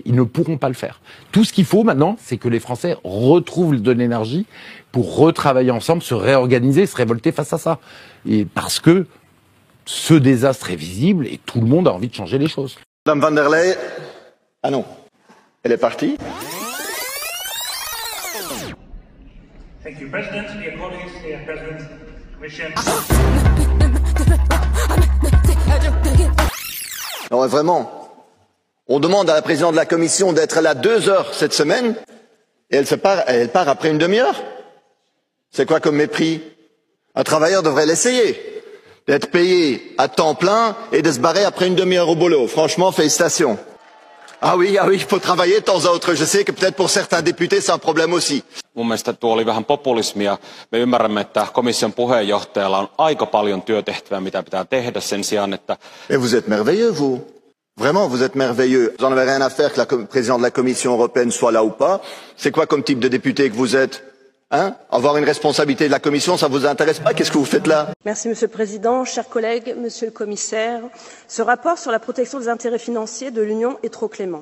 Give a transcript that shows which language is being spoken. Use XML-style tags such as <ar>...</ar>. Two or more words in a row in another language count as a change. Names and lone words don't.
<fr>Ils ne pourront pas le faire. Tout ce qu'il faut maintenant, c'est que les Français retrouvent de l'énergie pour retravailler ensemble, se réorganiser, se révolter face à ça. Et parce que ce désastre est visible et tout le monde a envie de changer les choses. Madame von der Leyen, ah non, elle est partie.</fr> <en>Thank you, President. Dear colleagues, dear President, Commission.</en> <fr>Non, mais vraiment, on demande à la présidente de la Commission d'être là 2 heures cette semaine, et elle part après une demi-heure. C'est quoi comme mépris? Un travailleur devrait l'essayer, d'être payé à temps plein et de se barrer après une demi-heure au boulot. Franchement, félicitations. Ah oui, il faut travailler de temps à autre. Je sais que peut-être pour certains députés, c'est un problème aussi.</fr> <fi>Mun mielestä tuo oli vähän populismia. Me ymmärrämme, että komission puheenjohtajalla on aika paljon työtehtävää, mitä pitää tehdä sen sijaan, että...</fi> <fr>Et vous êtes merveilleux, vous. Vraiment, vous êtes merveilleux. Vous n'en avez rien à faire que le président de la Commission européenne soit là ou pas. C'est quoi comme type de député que vous êtes? Avoir une responsabilité de la Commission, ça vous intéresse pas? Qu'est-ce que vous faites là? Merci Monsieur le Président, chers collègues, Monsieur le Commissaire. Ce rapport sur la protection des intérêts financiers de l'Union est trop clément.</fr>